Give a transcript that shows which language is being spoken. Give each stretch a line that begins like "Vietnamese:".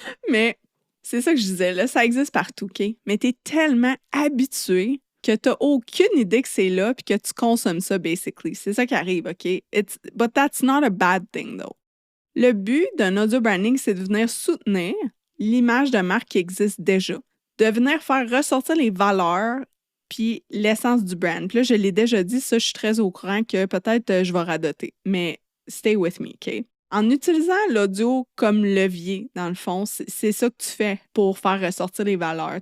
French: Mais c'est ça que je disais, là, ça existe partout, OK? Mais t'es tellement habitué que t'as aucune idée que c'est là puis que tu consommes ça, basically. C'est ça qui arrive, OK?
English: But that's not a bad thing, though.
French: Le but d'un audio branding, c'est de venir soutenir l'image de marque qui existe déjà, de venir faire ressortir les valeurs puis l'essence du brand. Puis là, je l'ai déjà dit, ça, je suis très au courant que peut-être je vais radoter. Mais
English: stay with me,
French: OK? En utilisant l'audio comme levier, dans le fond, c'est ça que tu fais pour faire ressortir les valeurs.